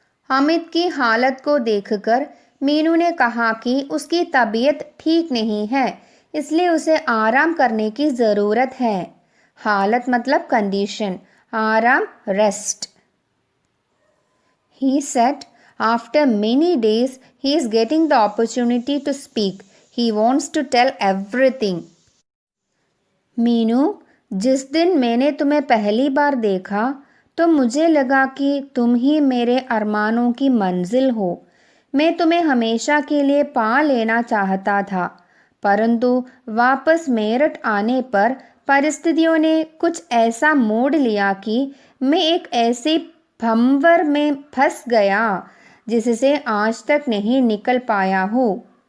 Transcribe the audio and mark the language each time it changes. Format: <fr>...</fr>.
<hi>हामिद की हालत को देखकर मीनू ने कहा कि उसकी तबीयत ठीक नहीं है, इसलिए उसे आराम करने की ज़रूरत है। हालत मतलब कंडीशन, आराम, rest.</hi> <en>He said, after many days, he is getting the opportunity to speak. He wants to tell everything.</en> <hi>Meenu, जिस दिन मैंने तुम्हें पहली बार देखा तो मुझे लगा कि तुम ही मेरे अरमानों की मंजिल हो। मैं तुम्हें हमेशा के लिए पा लेना चाहता था, परंतु वापस मेरठ आने पर परिस्थितियों ने कुछ ऐसा मोड़ लिया कि मैं एक ऐसी भंवर में फंस गया जिससे आज तक नहीं निकल पाया हूँ।</hi>